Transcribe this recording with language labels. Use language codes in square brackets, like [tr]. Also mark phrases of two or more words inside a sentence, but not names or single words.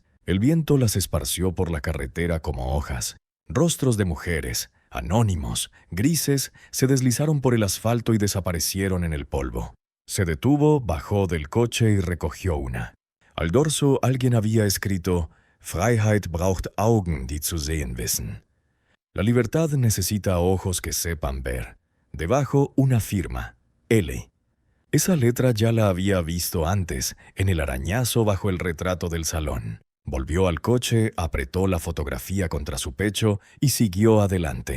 [es] El viento las esparció por la carretera como hojas. Rostros de mujeres, anónimos, grises, se deslizaron por el asfalto y desaparecieron en el polvo. Se detuvo, bajó del coche y recogió una. Al dorso alguien había escrito [de] «Freiheit braucht Augen, die zu sehen wissen». [es] La libertad necesita ojos que sepan ver. Debajo una firma, L. Esa letra ya la había visto antes, en el arañazo bajo el retrato del salón. Volvió al coche, apretó la fotografía contra su pecho y siguió adelante.